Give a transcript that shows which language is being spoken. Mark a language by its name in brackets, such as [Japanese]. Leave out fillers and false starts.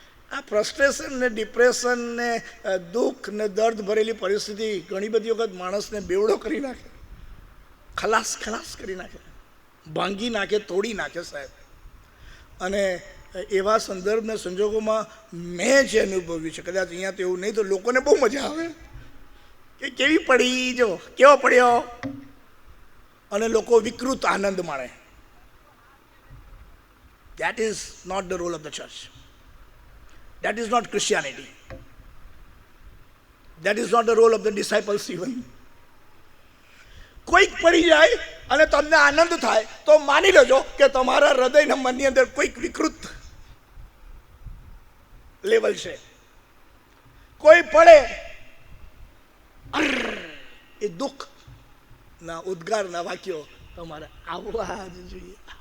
[Gujarati] આ ફ્રસ્ટ્રેશન ને ડિપ્રેશન ને દુઃખ ને દર્દ ભરેલી પરિસ્થિતિ ઘણી બધી વખત માણસને બેવડો કરી નાખે, ખલાસ કરી નાખે, ભાંગી નાખે, તોડી નાખે સાહેબ. અને એવા સંદર્ભને સંજોગોમાં મેં જે અનુભવ્યું છે, કદાચ અહીંયા તો એવું નહીં તો લોકોને બહુ મજા આવે કે કેવી પડી, જો કેવો પડ્યો, અને લોકો વિકૃત આનંદ માણે. [English] That is not the role of the church. That is not Christianity. That is not the role of the disciples even. [Gujarati] કોઈક પડી જાય અને તમને આનંદ થાય તો માની લેજો કે તમારા હૃદયના મનની અંદર કોઈક વિકૃત લેવલ છે. કોઈ પડે એ દુઃખ ના ઉદ્ગારના વાક્યો તમારે આવવા જ જોઈએ.